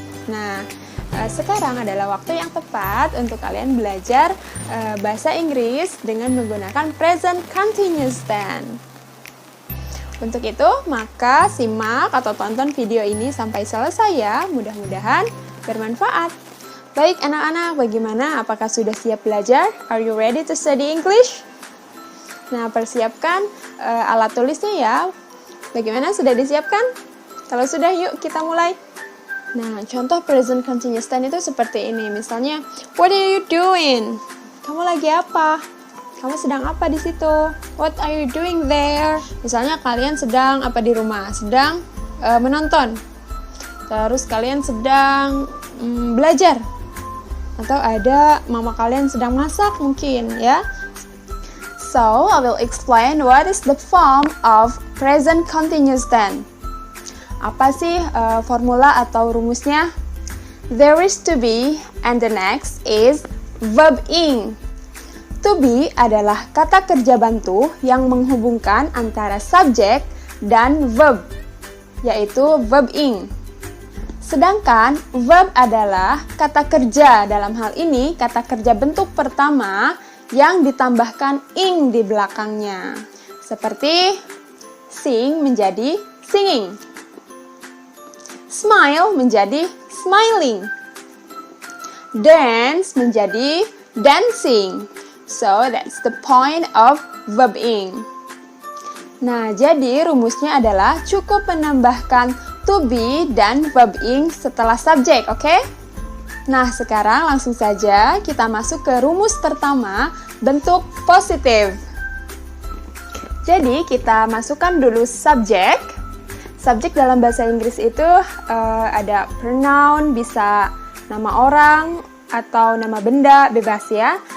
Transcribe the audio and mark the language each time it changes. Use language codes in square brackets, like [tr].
[id] Nah, sekarang adalah waktu yang tepat untuk kalian belajar bahasa Inggris dengan menggunakan present continuous tense. Untuk itu, maka simak atau tonton video ini sampai selesai ya. Mudah-mudahan bermanfaat. Baik anak-anak, bagaimana? Apakah sudah siap belajar? [en] Are you ready to study English? [id] Nah, persiapkan alat tulisnya ya. Bagaimana? Sudah disiapkan? Kalau sudah, yuk kita mulai. Nah, contoh present continuous tense itu seperti ini. Misalnya, [en] what are you doing? [id] Kamu lagi apa? Kamu sedang apa di situ? [en] What are you doing there? [id] Misalnya kalian sedang apa di rumah? Sedang menonton. Terus kalian sedang belajar. Atau ada mama kalian sedang masak mungkin ya. [en] So, I will explain what is the form of present continuous tense. [id] Apa sih formula atau rumusnya? [en] There is to be and the next is verb ing. [id] To be adalah kata kerja bantu yang menghubungkan antara subjek dan verb, yaitu verb ing. Sedangkan verb adalah kata kerja, dalam hal ini kata kerja bentuk pertama yang ditambahkan ing di belakangnya. Seperti sing menjadi singing. Smile menjadi smiling. Dance menjadi dancing. [en] So, that's the point of verb ing. [id] Nah, jadi rumusnya adalah cukup menambahkan to be dan verb ing setelah subjek, oke? Nah, sekarang langsung saja kita masuk ke rumus pertama, bentuk positif. Jadi, kita masukkan dulu subjek. Subjek dalam bahasa Inggris itu ada pronoun, bisa nama orang atau nama benda, bebas ya.